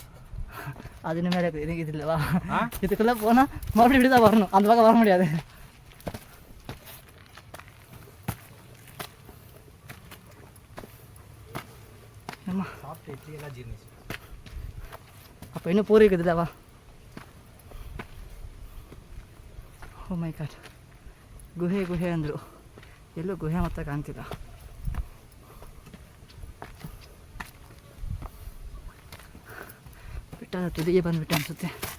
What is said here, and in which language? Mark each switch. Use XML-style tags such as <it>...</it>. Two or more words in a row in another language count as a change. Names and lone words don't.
<ta>அது இனிமேல் இது இல்லைவா? இதுக்குள்ளே போனால் மறுபடியும் இப்படி தான் வரணும், அந்த பக்கம் வர முடியாது. சாப்பிட்டு இட்லி எல்லாம் ஜீர்ணிச்சு அப்போ இன்னும் பூரி இருக்குதுல்லவா?</ta> <en>Oh my God,</en> <kn>ಗುಹೆ ಗುಹೆ ಅಂದರು, ಎಲ್ಲೂ ಗುಹೆ ಮಾತ್ರ ಕಾಣ್ತಿಲ್ಲ. ಬೆಟ್ಟದ ತುದಿಗೆ ಬಂದುಬಿಟ್ಟೆ ಅನಿಸುತ್ತೆ.</kn>